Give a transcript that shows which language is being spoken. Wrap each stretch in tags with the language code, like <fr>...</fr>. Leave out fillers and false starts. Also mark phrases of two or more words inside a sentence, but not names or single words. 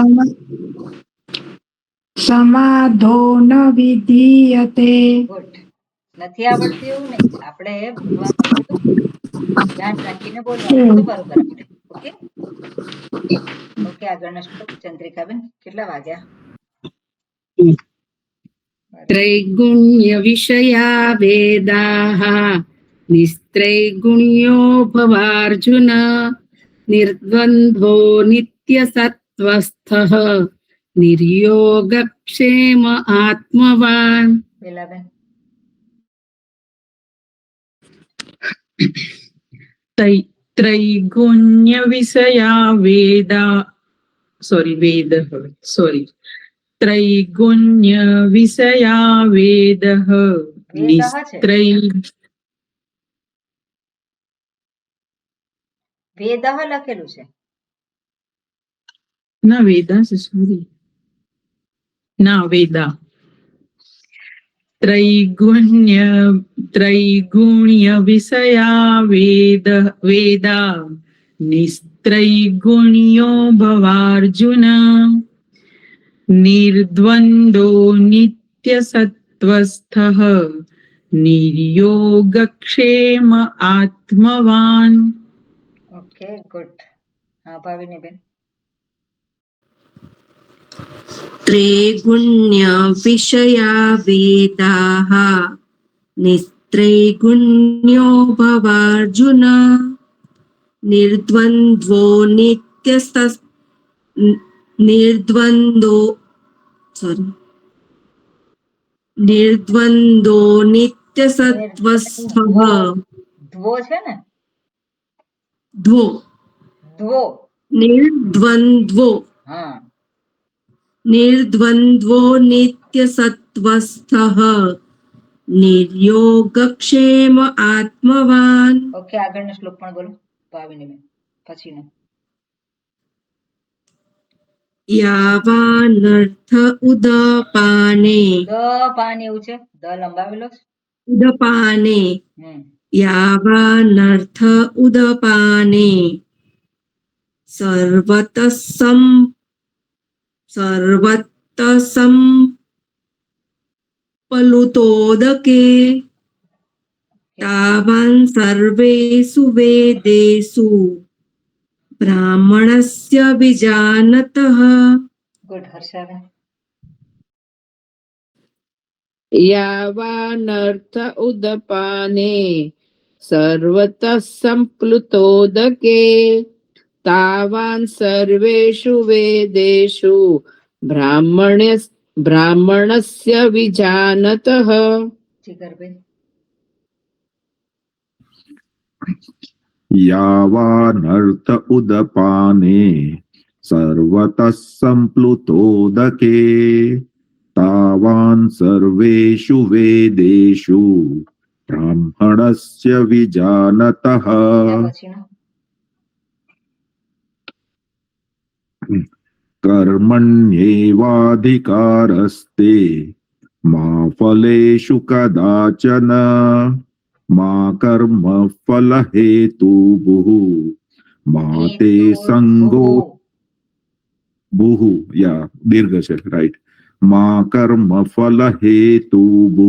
<sa>समाधौ न विधीयते.</sa> <gu>ગુડ. નથી આવડતું એવું નહીં, આપણે બોલવામાં થોડું ધ્યાન રાખીને બોલવાનું તો બરોબર આવડે. ઓકે ઓકે, આગળનો શ્લોક ચંદ્રિકાબેન. કેટલા વાગ્યા?</gu> <sa>त्रैगुण्य विषया वेदाः निस्त्रैगुण्यो भवार्जुन निर्द्वन्द्वो नित्यसत्त्वस्थः निर्योगक्षेम आत्मवान्.</sa> <gu>બેલાબેન.</gu> <sa>त्रैगुण्य विषया त्रैगुण्य विषया वेदः निस्त्रै</sa> <gu>વેદઃ લખેલું છે. ના વેદા છે, સોરી ના વેદા.</gu> <sa>त्रैगुण्य विषया वेदा निस्त्रैगुण्यो भवार्जुन निर्द्वन्द्वो नित्यसत्त्वस्थः निर्योगक्षेम आत्मवान्.</sa> <gu>ઓકે ગુડ. હા ભાવિનીબેન.</gu> <sa>त्रैगुण्य विषया वेदाः निस्त्रैगुण्यो भवार्जुन निर्द्वन्द्वो नित्यसत्त्वस्थः</sa> <gu>ધ્વો છે ને? ધ્વો. હા</gu> <sa>निर्द्वन्द्वो नित्यसत्त्वस्थः निर्योगक्षेम आत्मवान्.</sa> <gu>ઓકે, આગળનો શ્લોક પણ બોલો ભાવિનીબેન. પછીનો</gu> <sa>यावानर्थ उदपाने</sa> <gu>દ પાન એવું છે, દ લંબાવેલો છે.</gu> <sa>उदपाने હમ यावानर्थ उदपाने सर्वतः प्लुतोदके तावान् सर्वेषु वेदेषु ब्राह्मणस्य विजानतः.</sa> <gu>ગુડ હર્ષાબેન.</gu> <sa>यावानर्थ उदपाने सर्वतः सम्प्लुतोदके तावान् सर्वेषु वेदेषु ब्राह्मणस्य विजानतः.</sa> <gu>જીગરબેન</gu> <sa>यावानर्थ उदपाने सर्वतः सम्प्लुतोदके तावान् सर्वेषु वेदेषु ब्राह्मणस्य विजानतः.</sa> <gu>ત્યાં પછીનો</gu> <sa>कर्मण्येवाधिकारस्ते मा फलेषु कदाचन मा कर्मफलहेतुभुः मा ते संगो बुहु या</sa> <gu>दीर्घ છે રાઈટ</gu> <sa>मा कर्मफलहेतुभुः</sa>